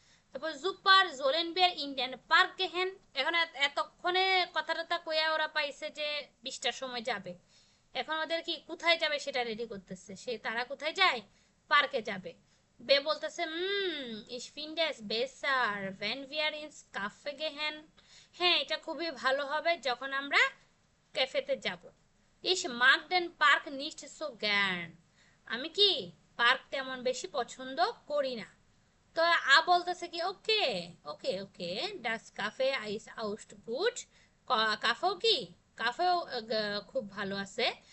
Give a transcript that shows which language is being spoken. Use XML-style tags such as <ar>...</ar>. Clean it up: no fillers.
<bn>তারপর</bn> <de>জুপার জোলেন বিয়ার ইন্ডিয়ান পার্ক গেহেন,</de> <bn>এখন এতক্ষণে কথাটা কইয়া ওরা পাইছে যে 20টার সময় যাবে, এখন ওদের কি কোথায় যাবে সেটা রেডি করতেছে, সে তারা কোথায় যায়, পার্কে যাবে। বে বলতেছে</bn> <de>ich finde es besser wenn wir ins Cafe gehen।</de> <bn>হ্যাঁ এটা খুবই ভালো হবে যখন আমরা ক্যাফেতে যাব।</bn> <de>ich mag den Park nicht so gern।</de> <bn>আমি কি পার্ক তেমন বেশি পছন্দ করি না। তো বলতেছে কি</bn> <de>ওকে ওকে ওকে ডাস কাফে আইস আউস্ট গুড,</de> <bn>কাফেও কি কাফেও খুব ভালো আছে।</bn>